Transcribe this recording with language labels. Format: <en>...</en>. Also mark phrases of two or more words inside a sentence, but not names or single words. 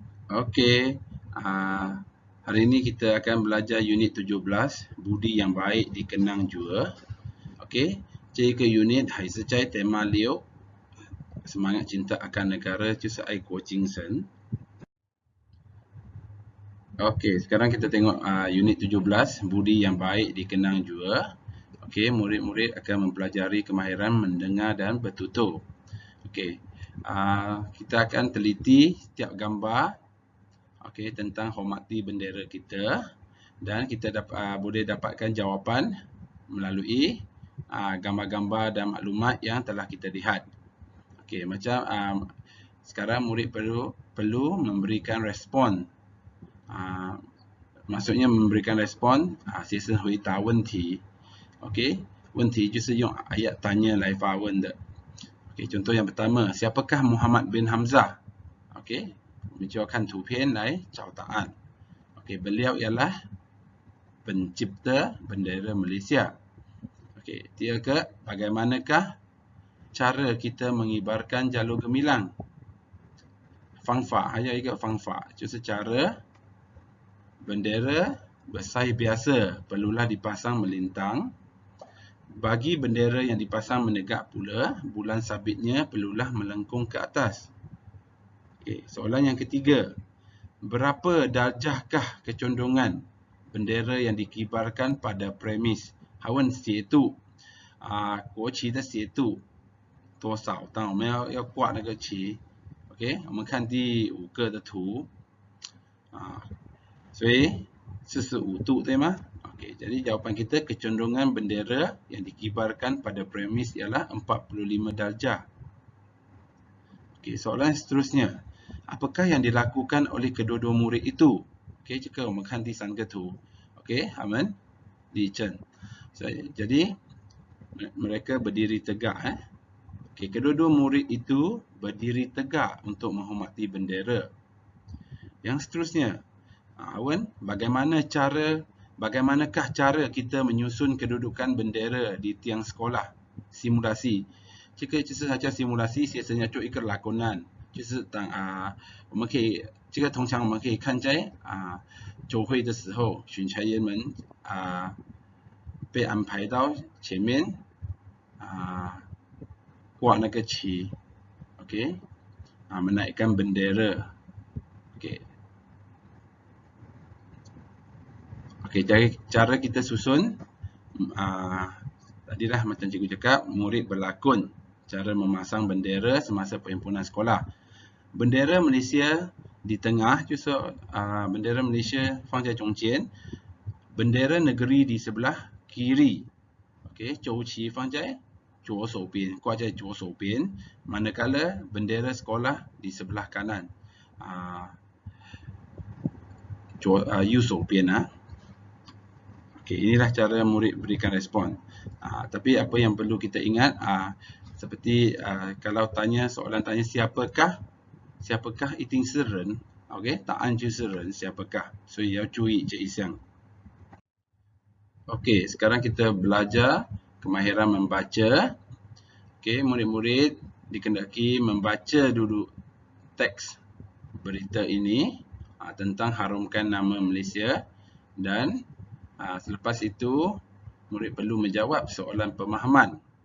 <ms>Okey, hari ini kita akan belajar unit 17, Budi yang baik dikenang jua. Okey,</ms> <zh>这个 unit 还是在</zh> <ms>tema 6 semangat cinta akan negara</ms> <zh>就是爱国精神.</zh> <ms>Okey, sekarang kita tengok unit 17, Budi yang baik dikenang jua. Okey, murid-murid akan mempelajari kemahiran mendengar dan bertutur. Okey, kita akan teliti setiap gambar tentang hormati bendera kita, dan kita boleh dapatkan jawapan melalui gambar-gambar dan maklumat yang telah kita lihat. Okey, macam sekarang murid perlu memberikan respon. Maksudnya memberikan respon</ms> <zh>学生回答问题. Okey, 问题就是用</zh> <ms>ayat tanya</ms> <zh>来发问的.</zh> <ms>Okey, contoh yang pertama, siapakah Muhammad bin Hamzah? Okey,</ms> <zh>我们就要看图片来找答案.</zh> <ms>Okey, beliau ialah pencipta bendera Malaysia. Okey, tiga, bagaimanakah cara kita mengibarkan jalur gemilang?</ms> <zh>方法还有一个方法就是</zh> <ms>cara bendera bersaiz biasa perlulah dipasang melintang. Bagi bendera yang dipasang menegak pula, bulan sabitnya perlulah melengkung ke atas. Okey, soalan yang ketiga, berapa darjahkah kecondongan bendera yang dikibarkan pada premis</ms> <zh>韩文斜度国旗的斜度多少？当我们要挂那个旗 ，OK， 我们看第5个的图所以45度对吗</zh> <ms>？Okey, jadi jawapan kita kecondongan bendera yang dikibarkan pada premis ialah 45 darjah. Okey, soalan seterusnya, apakah yang dilakukan oleh kedua-dua murid itu? Okey,</ms> <zh>这个我们看第3个图</zh> <ms>Okey,</ms> <zh>他们立正</zh> <ms>jadi mereka berdiri tegak Okey, kedua-dua murid itu berdiri tegak untuk menghormati bendera. Yang seterusnya, Awan, bagaimanakah cara kita menyusun kedudukan bendera di tiang sekolah? Simulasi.</ms> <zh>这个就是它叫 simulasi， 学生要做一个拉弓案，就是我们可以这个通常我们可以看在周会的时候，巡查员们被安排到前面挂那个旗 ，okey，</zh> <ms>menaikkan bendera. Okey, cara kita susun tadilah macam cikgu cakap, murid berlakon cara memasang bendera semasa perhimpunan sekolah. Bendera Malaysia di tengah, bendera Malaysia</ms> <zh>放在中间,</zh> <ms>bendera negeri di sebelah kiri. Okey,</ms> <zh>州旗放在左手边，挂在左手边,</zh> <ms>manakala bendera sekolah di sebelah kanan.</ms> <zh>右手边</zh> <ms>Okey, inilah cara murid berikan respon. Tapi apa yang perlu kita ingat, seperti kalau soalan tanya siapakah</ms> <zh>一定是人</zh> <ms>，okey，</ms> <zh>答案就是人</zh> <ms>siapakah，</ms> <zh>所以要注意这一项。</zh> <ms>Okey, sekarang kita belajar kemahiran membaca. Okey, murid-murid dikendaki membaca dulu teks berita ini tentang harumkan nama Malaysia, dan selepas itu murid perlu menjawab soalan pemahaman.</ms>